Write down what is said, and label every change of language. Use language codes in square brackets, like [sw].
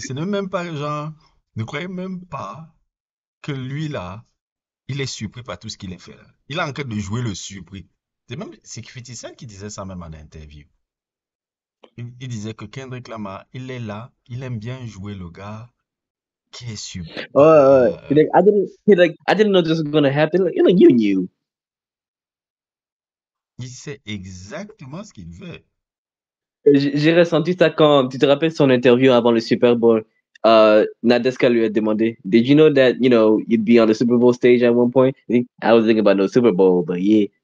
[fr] Ce n'est même pas, genre, ne croyez même pas que lui, là, il est surpris par tout ce qu'il a fait, là. Il est en train de jouer le surpris. C'est 50 Cent qui disait ça même en interview. Il disait que Kendrick Lamar, il est là, il aime bien jouer le gars qui est super. [en] I didn't know this was gonna happen. Like, you knew. [fr] Il sait exactement ce qu'il veut. J'ai ressenti ça quand, tu te rappelles son interview avant le Super Bowl. Nadeska lui a demandé, [en] Did you know that, you'd be on the Super Bowl stage at one point? I was thinking about no Super Bowl, but yeah.